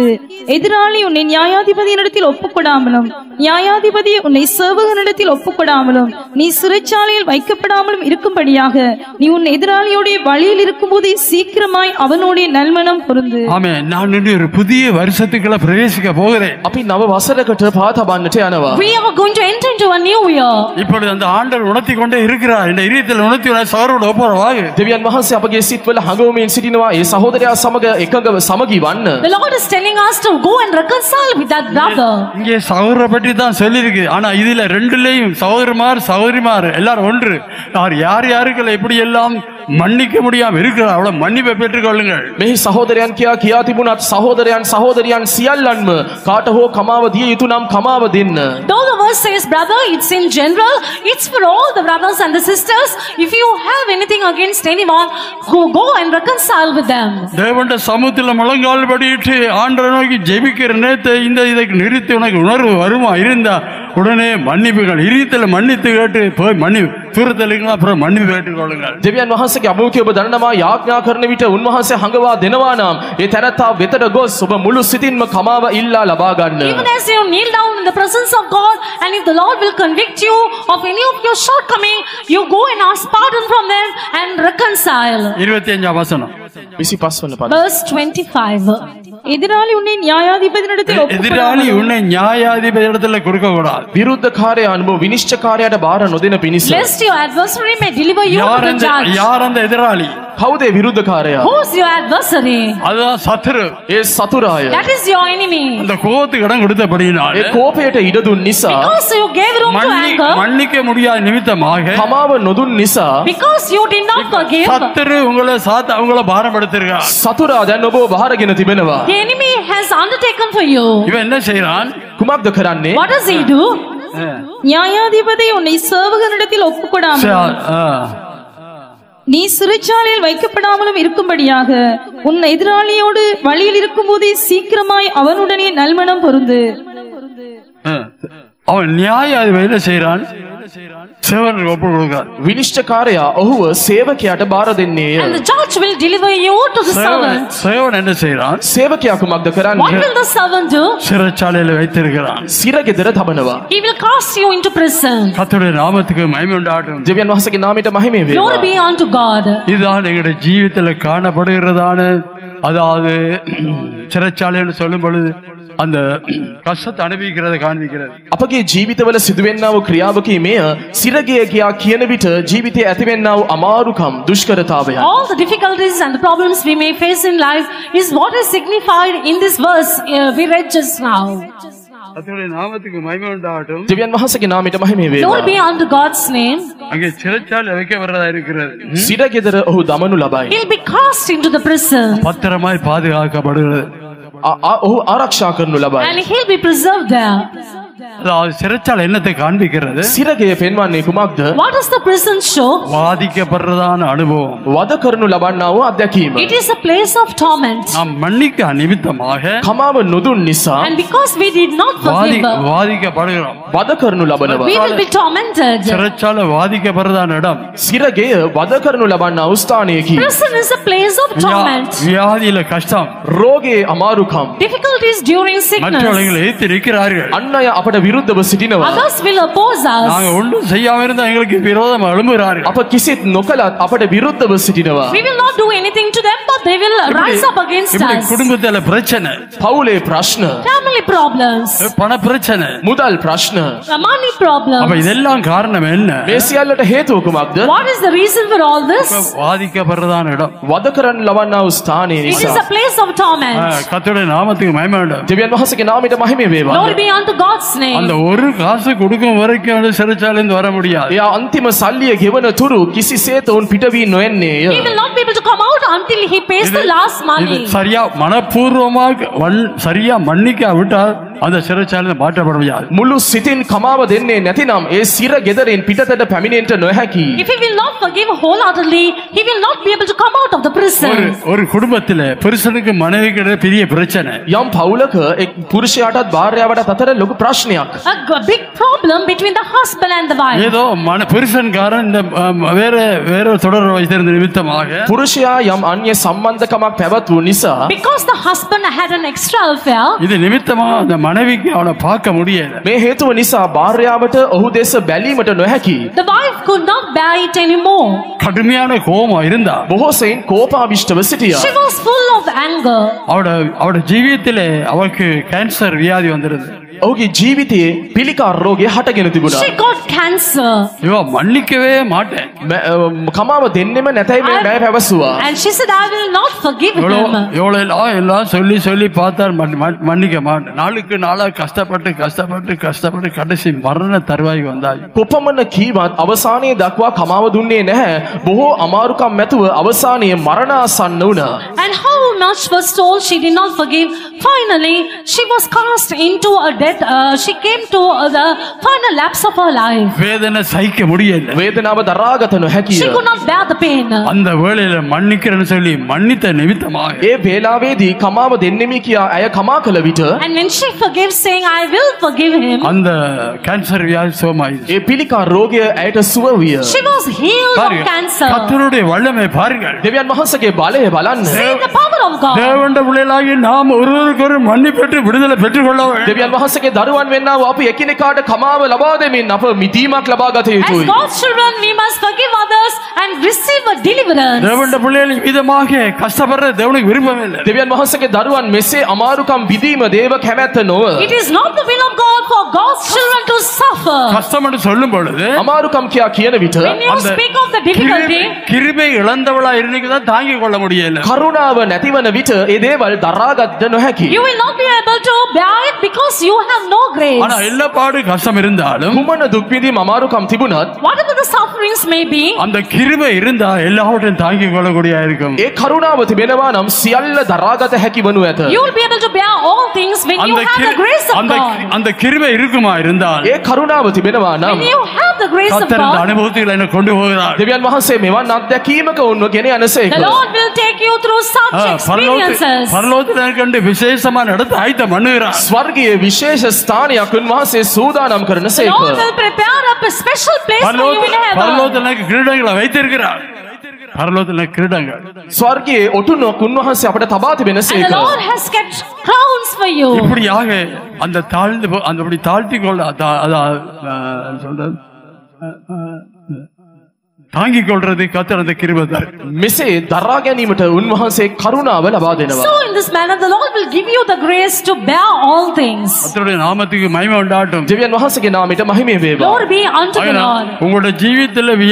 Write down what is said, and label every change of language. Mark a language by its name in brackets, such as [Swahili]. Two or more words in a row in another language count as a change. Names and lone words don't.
[Tamil] எதிராளி உன்னை நியாயாதிபதியினிடத்தில் ஒப்புக்கொடாமலும் நியாயாதிபதி உன்னை சேவகனிடத்தில் ஒப்புக்கொடாமலும் நீ சிறைச்சாலையில் வைக்கப்படாமலும் இருக்கும்படியாக நீ உன் எதிராளியோடைய வழியில் இருக்கும்போதே சீக்கிரமாய் அவனுடைய நல்மனம் பொருந்து. ஆமென். நான் இன்று ஒரு புதிய வருஷத்துக்குள்ள பிரவேசிக்க போகிறேன். [Sinhala] අපි නව වසරකට පා තබන්නට යනවා. [English] We are going to enter into a new year. [Tamil] இப்பொழுது அந்த ஆண்டவர் உணர்த்தி கொண்டே இருக்கிறார். இந்த இதயத்தில் உணர்த்தி சகோதரோட ஒப்புரவாகு. [Sinhala] දෙවියන් වහන්සේ අපගේ සිත්වල හඟවමින් සිටිනවා. ඒ සහෝදරයා සමග එකඟව සමගි වන්න. [English] The Lord is telling us to go and reconcile with that brother. [Tamil] இங்கே சகோதர பற்றி தான் சொல்லியிருக்கு. ஆனா இதுல ரெண்டுலயும் சகோதரமார் சகோதரிமார் எல்லாரும் ஒன்று. யார் யாருக்களை எப்படி எல்லாம் மன்னிக்க முடியாம இருக்கிறார் அவளை மன்னிப்பை பெற்றுக் கொள்ளுங்கள். [Sinhala] මෙහි සහෝදරයන් කියා තිබුණත් සහෝදරයන් සහෝදරියන් සියල්ලන්ම කාට හෝ කමාව දිය යුතු නම් කමාව දෙන්න. [English] Though the verse says brother, it's in general, it's for all the brothers and the sisters. If you have anything against anyone, go and reconcile with them. [Tamil] தேவனுடைய சமூகத்தில் முழங்கால் படியிட்டு ஆண்டவரை நோக்கி ஜெபிக்கிற நேரத்தை இதுக்கு நிறுத்தி உனக்கு உணர்வு வருமா இருந்தா உடனே மன்னிப்புகள் இரியத்தில் மன்னித்து கேட்டு போய் தூரத்தில் அப்புறம் மன்னிப்பு கேட்டுக் கொள்ளுங்கள். [Sinhala] දෙවියන් වහන්සේගේ අභිමුඛය ඔබ දන්නවා යාඥා කරන විට උන්වහන්සේ හඟවා දෙනවා නම් ඒ තැනත්තා වෙතට ගොස් ඔබ මුළු සිතින්ම කමාව ඉල්ලා ලබා ගන්න. [English] Even as you kneel down in the presence of God, and if the Lord will convict you of any of your shortcoming, you go and ask pardon from them and reconcile. [Tamil] 25ஆம் வசனம் [Sinhala] 25 වෙනි පද. [English] Verse 25. [Tamil] எதிராளி உன்னை நியாயாதிபதியினிடத்தில் எதிராளி உன்னை நியாயாதிபதியிடத்தில் கொடுக்க கூடாது. [Sinhala] විරුද්ධකාරයා අනුව විනිශ්චයකාරයාට බාර නොදෙන පිණිස. [English] Lest your adversary may deliver you to the judge. [Tamil] யார் அந்த எதிராளி? [Sinhala] කවුද විරුද්ධකාරයා? [English] Who is your adversary? [Tamil] அதுதான் சத்துரு. [Sinhala] ඒ සතුරාය. [English] That is your enemy. [Tamil] அந்த கோபத்துக்கு இடம் கொடுத்தபடியினால் [Sinhala] ඒ කෝපයට ඉඩ දුන් නිසා, [English] Because you gave room to anger, [Tamil] மன்னிக்க முடியாத நிமித்தமாக [Sinhala] කමාව නොදුන් නිසා, [English] because you did not forgive, [Tamil] சத்துரு உங்களை பாரப்படுத்திருக்கா. [Sinhala] සතුරා දැන් ඔබව බාරගෙන තිබෙනවා. [English] the enemy has undertaken for you. [Tamil] இவன் என்ன செய்யறான்? [Sinhala] කුමක්ද කරන්නේ? [English] What does he do? [Tamil] நியாயாதிபதி உன்னை சேவகனிடத்தில் ஒப்புக்கொடாமலும் நீ சிறைச்சாலையில் வைக்கப்படாமலும் இருக்கும்படியாக உன் எதிராளியோடு வழியில் இருக்கும்போதே சீக்கிரமாய் அவனுடனே நல்மனம் பொருந்து. அவன் நியாயாதிபதி செய்யறான், சேவகனுக்கு ஒப்பு கொடுக்கிறான். [Sinhala] විනිශ්චයකාරයා ඔහුව සේවකයාට බාර දෙන්නේය. [English] And the judge will deliver you to the servant. [Tamil] சேவன் என்ன செய்யறான்? [Sinhala] සේවකයා කුමක්ද [English] What [Sinhala] කරන්නේ? [English] will the servant do? [Tamil] சிறைச்சாலையில் வைத்திருக்கிறான். [Sinhala] සිරගෙදර තබනවා. [English] He will cast you into prison. [Tamil] கர்த்தருடைய நாமத்துக்கு மகிமை உண்டாகட்டும். [Sinhala] දෙවියන් වහන්සේගේ නාමයට මහිමය [English] Glory [Sinhala] වේවා. [English] be unto God. [Tamil] இதுதான் எங்களுடைய ஜீவிதத்தில் காணப்படுகிறதான, அதாவது சிறைச்சாலைன்னு சொல்லும் பொழுது அந்த கஷ்டத்தை அனுபவிக்கிறத காண்பிக்கிறது. [Sinhala] අපගේ ජීවිතවල සිදුවෙන්නා වූ ක්‍රියාවකී මෙය සිරගය කියා කියන විට ජීවිතයේ ඇතිවෙන්නා වූ අමාරුකම් දුෂ්කරතාවයන්. [English] All the difficulties and the problems we may face in life is what is signified in this verse we read just now. [Tamil] கர்த்தருடைய நாமத்துக்கு மகிமை உண்டாகட்டும். [Sinhala] දෙවියන් වහන්සේගේ නාමයට මහිමය [English] Glory [Sinhala] වේවා. [English] be unto God's name. [Tamil] அங்கே சிறைச்சாலை வைக்கப்படுறதா இருக்கிறது. [Sinhala] සිරගෙදර ඔහු දමනු ලබයි. [English] He'll be cast into the prison. [Tamil] பத்திரமாய் பாதுகாக்கப்படுகிறது. [Sinhala] ඔහු ආරක්ෂා කරනු ලබයි. [English] And he'll be preserved there. [Tamil] அதாவது சிறைச்சாலை என்னத்தை காண்பிக்கிறது? [Sinhala] සිරගය පෙන්වන්නේ කුමක්ද? [English] What does the prison show? [Tamil] வாதிக்கப்படுறதான அனுபவம். [Sinhala] වද කරනු ලබන්නා වූ අත්දැකීම. [English] It is a place of torment. [Tamil] நாம் மன்னிக்க நிமித்தமாக [Sinhala] කමාව නොදුන් නිසා [English] And because we did not forgive, [Tamil] வாதிக்கப்படுகிறோம். [Sinhala] වද කරනු ලබනවා. [English] we will be tormented. [Tamil] சிறைச்சாலை வாதிக்கப்படுறதான இடம். [Sinhala] සිරගය වද කරනු ලබන්නා වූ ස්ථානයකි. [English] Prison is a place of torment. [Tamil] வியாதியில கஷ்டம். [Sinhala] රෝගයේ අමාරුකම්. [English] Difficulties during sickness. [Tamil] மற்றவர்களை எதிர்த்து நிற்கிறார்கள். [Sinhala] අන් අය අපට විරුද්ධව සිටිනවා. [English] Others will oppose us. [Tamil] நாங்க ஒன்றும் செய்யாம இருந்தா எங்களுக்கு விரோதம் எழும்புகிறார்கள். [Sinhala] අප කිසිත් නොකලත් අපට විරුද්ධව සිටිනවා. [English] We will not do anything to them, but they will rise up against [Tamil] இப்படி [English] us. [Tamil] குடும்பத்துல பிரச்சனை, [Sinhala] පවුලේ ප්‍රශ්න, [English] Family problems, [Tamil] பண பிரச்சனை, [Sinhala] මුදල් ප්‍රශ්න. [English] money [Tamil] அப்ப [English] problems. [Tamil] இதெல்லாம் காரணம் என்ன? [Sinhala] මේ සියල්ලට හේතුව කුමක්ද? [English] What is the reason for all this? [Tamil] வாதிக்கப்படுறதான இடம். [Sinhala] වද කරන්න ලබන්නා වූ ස්ථානය [English] It is [Sinhala] නිසා. [English] a place of torment. [Tamil] கர்த்தருடைய நாமத்துக்கு மகிமை உண்டாகட்டும். [Sinhala] දෙවියන් වහන්සේගේ නාමයට මහිම වේවා. [English] Glory be unto God's [Tamil] அந்த [English] name. [Tamil] ஒரு காசு கொடுக்கும் வரைக்கும் அந்த சிறைச்சாலையிலிருந்து வர முடியாது. [Sinhala] එයා අන්තිම සල්ලිය ගෙවන තුරු කිසිසේත් ඔවුන් පිටවී නොයන්නේය. [English] He will not be able to come out until he pays the last [Tamil] இது [English] money. [Tamil] சரியா மனப்பூர்வமாக சரியா மன்னிக்காவிட்டால் அந்த சிறைச்சாலையில மாற்றப்பட முடியாது. [Sinhala] මුළු සිතින් කමාව දෙන්නේ නැතිනම් ඒ සිර ගෙදරින් පිටතට පැමිණෙන්නට නොහැකි. [English] If he will not forgive wholeheartedly, he will not be able to come out of the prison. [Tamil] ஒரு குடும்பத்துல புருஷனுக்கு மனைவிக்கு இடையே பெரிய பிரச்சனை. [Sinhala] යම් පවුලක එක් පුරුෂයාටත් භාර්යාවටත් අතර ලොකු ප්‍රශ්නයක්. [English] A big problem between the husband and the wife. [Tamil] ஏதோ புருஷன்காரன் இந்த வேற தொடர் வைத்திருந்த நிமித்தமாக [Sinhala] පුරුෂයා යම් අන්‍ය සම්බන්ධකමක් පැවැත්වූ නිසා [English] Because the husband had an extra affair, [Tamil] இது நிமித்தமா அந்த மனைவிக்கு அவனை பார்க்க முடியல. [Sinhala] මේ හේතුව නිසා භාර්යාවට ඔහු දෙස බැලීමට නොහැකි. [English] the wife could not bear it anymore. [Tamil] கடுமையான கோபம் இருந்தா [Sinhala] බොහෝ සෙයින් කෝපාවිෂ්ඨව සිටියා. [English] She was full of anger. [Tamil] அவட ජීවිතத்திலே அவளுக்கு கேன்சர் வியாதி வந்துருது. [Sinhala] ඔහුගේ ජීවිතයේ පිළිකා රෝගය හටගෙන තිබුණා. [English] She got cancer. [Tamil] இவ மன்னிக்கவே மாட்டேன். [Sinhala] කමාව දෙන්නෙම නැතයි මේ මෑ පැවසුවා. [English] And she said, I will not forgive him. [Tamil] எல்லாம் சொல்லி பார்த்தார் மன்னிக்க மாட்டேன். நாளுக்கு நாளா கஷ்டப்பட்டு கடைசி மரண தருவாய் வந்தாய். [Sinhala] කොපමණ කීවත් අවසානයේ දක්වා කමාව දුන්නේ නැහැ. බොහෝ අමාරුකම් මැතුව අවසානයේ මරණාසන්න වුණා. [English] And how much was told, she did not forgive. Finally, she was cast into a death. She came to the final lapse of her life. [Tamil] வேதனை சகிக்க முடியல. [Sinhala] වේදනාව දරාගත නොහැකිය. [English] She could not bear the pain. [Tamil] அந்த வேளையில மன்னிக்கிறேன்னு சொல்லி மன்னித்த நிமித்தமாக [Sinhala] ඒ වේලාවේදී කමාව දෙන්නෙමි කියා ඇය කමා කළ විට [English] And when she forgives, saying, I will forgive him, [Tamil] அந்த கேன்சர் வியாதி சுகமாயிடுச்சு. [Sinhala] ඒ පිළිකා රෝගය ඇයට සුව විය. [English] she was healed of cancer. [Tamil] கர்த்தருடைய வல்லமை பாருங்கள். [Sinhala] දෙවියන් වහන්සේගේ බලය බලන්න. [English] See the power of God. [Tamil] தேவனுடைய பிள்ளைகளாகி நாம் ஒருவருக்கொரு மன்னிப்பெற்று விடுதலை பெற்றுக்கொள்ள வேண்டும். [Sinhala] දෙවියන් වහන්සේගේ දරුවන් වෙන්නා වූ අපි එකිනෙකාට කමාව ලබා දෙමින් අප මිදීමක් ලබා ගත [English] As [Sinhala] යුතුයි. [English] God's children, we must forgive others and receive a deliverance. [Tamil] தேவனுடைய பிள்ளைகள் விதமாக கஷ்டப்படுற தேவனுக்கு விருப்பம் இல்லை. [Sinhala] දෙවියන් වහන්සේගේ දරුවන් මෙසේ අමාරුකම් විදීම දේව කැමැත්ත නොව. [English] It is not the will of God for God's children to suffer. [Tamil] கஷ்டம் என்று சொல்லும் பொழுது [Sinhala] අමාරුකම් කියා කියන විට [English] When you speak of the difficulty, [Tamil] கிருபை இழந்தவளா இருந்தீங்க தான் தாங்கிக் கொள்ள முடியல. [Sinhala] කරුණාව නැතිවන විට ඒ දේවල් දරාගන්න නොහැකි. [English] you will not be able to bear it because you have no grace. [Tamil] ஆனா எல்லா பாடு கஷ்டம் இருந்தாலும் [Sinhala] කුමන දුක් විඳීම් අමාරුකම් තිබුණත් [English] Whatever the sufferings may be, [Tamil] அந்த கிருபை இருந்தா எல்லாவற்றையும் தாங்கிக் கொள்ளக்கூடிய இருக்கும். [Sinhala] ඒ කරුණාව තිබෙනවා නම් සියල්ල දරාගත හැකි වනු ඇත. [English] you will be able to bear all things when you have the grace of God. [Tamil] அந்த கிருபை இருக்குமா இருந்தால் [Sinhala] ඒ කරුණාව තිබෙනවා නම් [English] When you have the grace of [Tamil] கர்த்தர் இந்த [English] God, [Tamil] அனுபவத்தில் என்ன கொண்டு போகிறார். [Sinhala] දෙවියන් වහන්සේ මෙවන් අත්දැකීමක උන්ව ගෙන යනසේක. [English] the Lord will take you through such experiences. [Tamil] பரலோகத்தில் கண்டு விசேஷமா நடத்த ஆயத்தம் பண்ணுகிறார். [Sinhala] ස්වර්ගයේ විශේෂ ස්ථානයක් උන්වහන්සේ සූදානම් [English] The [Sinhala] කරනසේක. [English] Lord will prepare up a special place for you in heaven. [Tamil] பரலோகத்தில் கிரீடங்களை வைத்திருக்கிறார். பரலோகத்தில் கிரீடங்கள் [Sinhala] ස්වර්ගයේ ඔටුනක් උන්වහන්සේ අපට තබා [English] And the [Sinhala] තිබෙනසේක. [English] Lord has kept crowns for you. [Tamil] இப்படியாக அந்த தாழ்த்தி கொள்ள சொல்றது தாங்கிக் கொள்றது கர்த்தர் அந்த கிருபை தரும். [Sinhala] මෙසේ දරා ගැනීමට උන්වහන්සේ කරුණාව ලබා දෙනවා. [English] So in this manner, the Lord will give you the grace to bear all things. [Tamil] கர்த்தருடைய நாமத்துக்கு மகிமை உண்டாகட்டும். [Sinhala] දෙවියන් වහන්සේගේ නාමයට මහිමය වේවා. [English] Glory be unto the Lord.